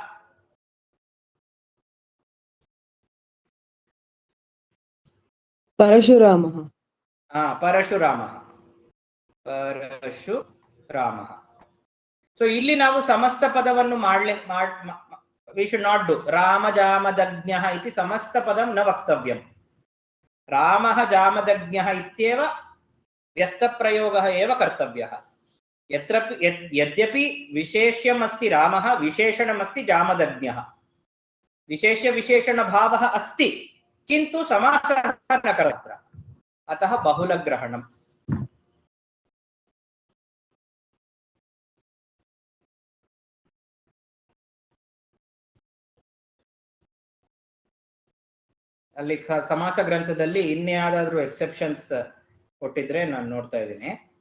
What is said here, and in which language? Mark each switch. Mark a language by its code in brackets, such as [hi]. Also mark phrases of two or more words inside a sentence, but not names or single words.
[sa] ಪರಶುರಾಮ. ಪರಶುರಾಮ. [kn] ಸೊ ಇಲ್ಲಿ ನಾವು ಸಮಸ್ತ ಪದವನ್ನು [en] we should not do [sa] ರಾಮ ಜಾಮದಗ್ಞ ಇತಿ ಸಮಸ್ತ ಪದಂ ನ ವಕ್ತವ್ಯಂ. ರಾಮ ಜಾಮದಗ್ಞ ಇತ್ಯೇವ ವ್ಯಸ್ತ ಪ್ರಯೋಗ ಏವ ಕರ್ತವ್ಯಃ. ಯದ್ಯಪಿ ವಿಶೇಷ್ಯಮಸ್ತಿ ರಾಮಃ ವಿಶೇಷಣಮಸ್ತಿ ಜಾಮದಗ್ಞಃ. ವಿಶೇಷ್ಯ ವಿಶೇಷಣ ಭಾವಃ ಅಸ್ತಿ किंतु समासः न कर्तृ, अतः बहुलग्रहणम्. [kn] ಅಲ್ಲಿ ಸಮಾಸ ಗ್ರಂಥದಲ್ಲಿ ಇನ್ಯಾವುದಾದ್ರೂ ಎಕ್ಸೆಪ್ಷನ್ಸ್ ಕೊಟ್ಟಿದ್ರೆ ನಾನು ನೋಡ್ತಾ ಇದ್ದೀನಿ.